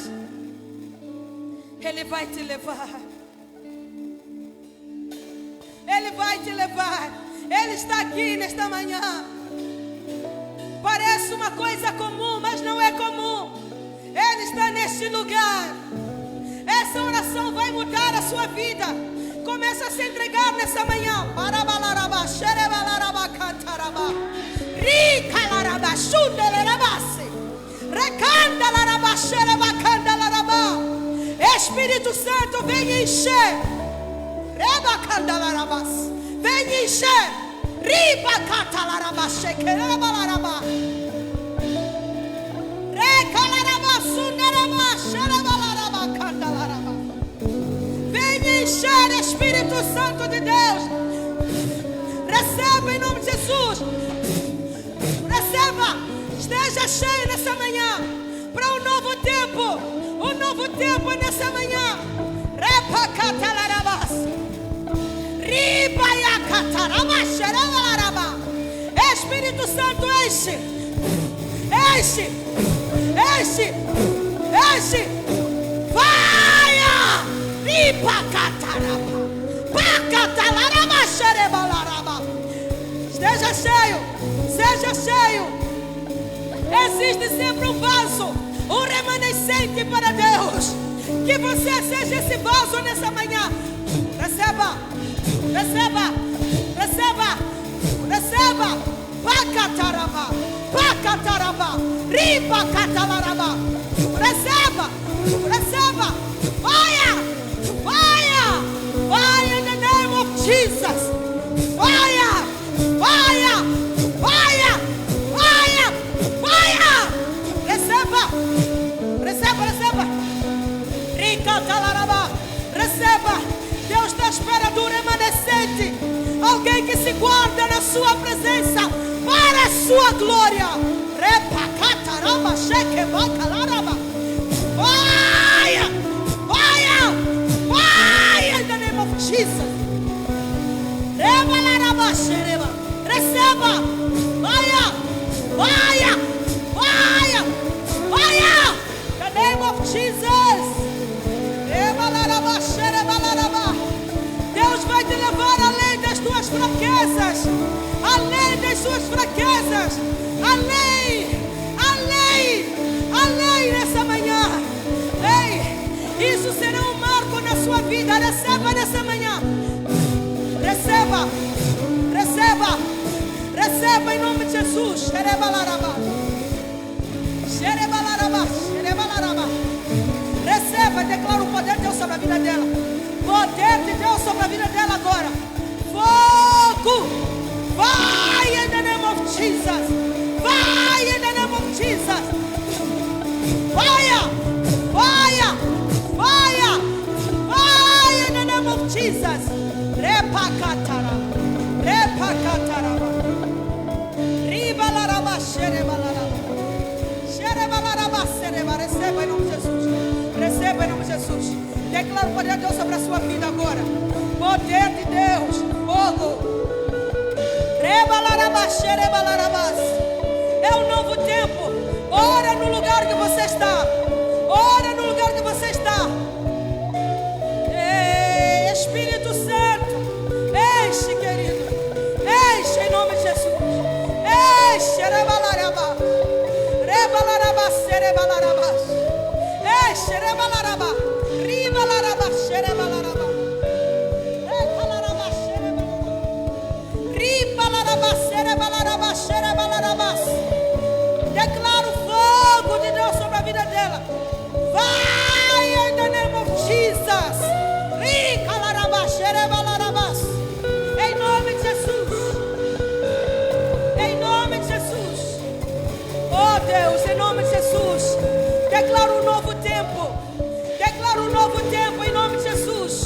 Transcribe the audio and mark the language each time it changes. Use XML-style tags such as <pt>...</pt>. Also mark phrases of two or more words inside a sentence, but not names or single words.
<pt>Ele vai te levar. Ele vai te levar. Ele está aqui nesta manhã. Parece uma coisa comum, mas não é comum. Ele está neste lugar. Essa oração vai mudar a sua vida. Começa a se entregar nessa manhã. Parabalaraba, xerebalaraba, cantaraba. Ricalaraba, xundelerabase. Recandalaraba, xerebacandalaraba. Espírito Santo, vem encher. Rebacandalarabas. Vem encher. Ribacandalaraba, xequerabalaraba. Recalaraba, sunderaba, xerebalaraba, candalaraba. Vem encher, Espírito Santo de Deus. Receba em nome de Jesus. Receba. Esteja cheio nessa manhã para um novo tempo. Um novo tempo nessa manhã. Repacatarabas. Ribaiacatarabas. Xerabalaraba. Espírito Santo, enche. Enche. Enche. Enche. Vai! Ripacataraba. Pacatarabas. Xerebalaraba. Esteja cheio. Seja cheio. Existe sempre um vaso, um remanescente para Deus. Que você seja esse vaso nessa manhã. Receba, receba, receba, receba. Pacataraba, pacataraba, ribacataraba. Receba, receba.</pt> <en>Fire, fire, fire in the name of Jesus. Fire, fire, fire, fire, fire.</en> <pt>Receba, receba, receba. Ricataraba, receba. Deus está à espera do remanescente. Alguém que se guarda na sua presença para a sua glória. Repacataraba, chequebacalaraba.</pt> <en>Fire, fire, fire in the name of Jesus. Rebalaraba, xereba. Receba. Fire, fire, fire, fire. In the name of Jesus. Rebalaraba, xerebalaraba.</en> <pt>Deus vai te levar além das tuas fraquezas. Além das suas fraquezas. Além, além, além nessa manhã. Ei, isso será um marco na sua vida. Receba nessa manhã. Receba, receba, receba em nome de Jesus. Xerebalaraba, xerebalaraba, xerebalaraba. Receba, declara o poder de Deus sobre a vida dela. Poder de Deus sobre a vida dela agora. Fogo. Vai</pt> <en>in the name of Jesus. Vai in the name of Jesus. Fire. Fire. Fire. Fire in the name of Jesus. Repacatara. Repacatara. Ribalaraba. Xerebalaraba. Xerebalaraba. Xereba.</en> <pt>Receba em nome de Jesus. Receba em nome de Jesus. Declara o poder de Deus sobre a sua vida agora. Poder de Deus. Fogo. Rebalarabas, xerebalarabas. É um novo tempo. Ora no lugar que você está. Ora no lugar que você está. Ei, Espírito Santo. Enche, querido. Enche em nome de Jesus. Enche, rebalarabas. Rebalarabas, xerebalarabas. Enche, rebalarabas. Ribalarabas, xerebalarabas. Rebalarabas, xerebalarabas. Declara o fogo de Deus sobre a vida dela.</pt> <en>Vai in the name of Jesus.</en> <pt>Em nome de Jesus. Em nome de Jesus. Oh Deus, em nome de Jesus. Declara um novo tempo. Declara um novo tempo em nome de Jesus.</pt>